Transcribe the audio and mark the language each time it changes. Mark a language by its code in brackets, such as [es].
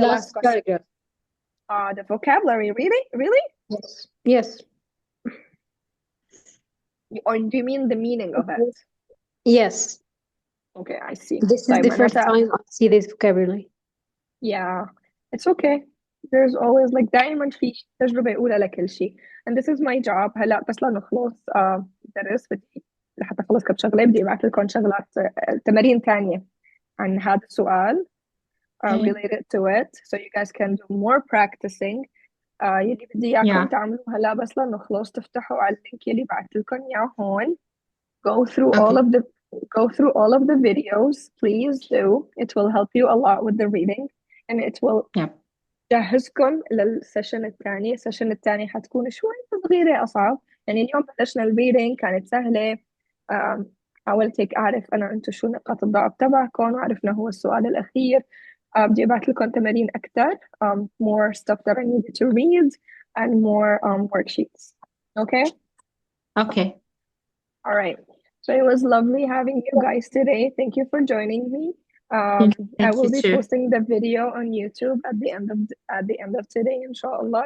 [en] last question? paragraph. The vocabulary, really? Yes. Or do you mean the meaning of it? Yes. Okay, I see. This is the first time I see this vocabulary. Yeah, it's okay. There's always like [ar] دائما في تجربة أولى لكل شيء. [en] And this is my job. [ar] هلا بس لنخلص درس بدي لحتى أخلص كم شغلة بدي أبعث لكم شغلات تمارين تانية عن هذا السؤال [en] related to it, so you guys can do more practicing. [ar] يلي بدي إياكم تعملوه هلا بس لنخلص تفتحوا على اللينك يلي بعثت لكم إياه هون. [en] Go through all of the videos, please do. It will help you a lot with the reading, and it will [ar] جهزكم للسيشن الثاني. السيشن الثاني حتكون شوي صغيرة أصعب. يعني اليوم بلشنا الريدنج كانت سهلة. حاولت هيك أعرف أنا أنتم شو نقاط الضعف تبعكم، وعرفنا هو السؤال الأخير. بدي أبعث لكم تمارين أكثر, [en] more stuff that I needed to read and more worksheets. Okay? Okay. All right. So it was lovely having you guys today. Thank you for joining me. I Thank will you, be too. posting the video on YouTube at the end of today, inshallah.